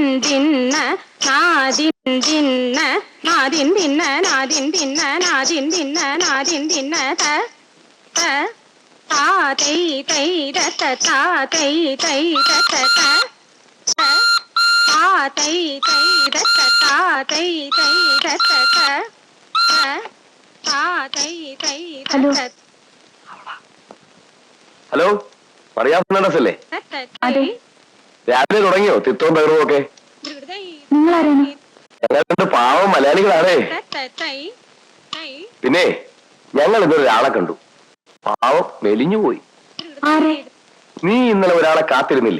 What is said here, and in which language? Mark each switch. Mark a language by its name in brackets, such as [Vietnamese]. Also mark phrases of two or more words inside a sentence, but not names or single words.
[Malayalam] దిన్న నాదిన్ దిన్న నాదిన్ దిన్న నాదిన్ దిన్న నాదిన్ దిన్న నాదిన్ దిన్న త త తాతై తై రత తాతై తై రత త తాతై తై రత తాతై తై రత త తాతై తై రత. ഹലോ, മറിയ ഫെർണാണ്ടസ് അല്ലേ? അതെ. രാവിലെ തുടങ്ങിയോ തിത്തവും ബഹളവും ഒക്കെ? ഞങ്ങൾ പാവം മലയാളികളാണേ. പിന്നെ ഞങ്ങൾ ഇന്നൊരു ഒരാളെ കണ്ടു. പാവം മെലിഞ്ഞുപോയി. നീ ഇന്നലെ ഒരാളെ കാത്തിരുന്നില്ലേ?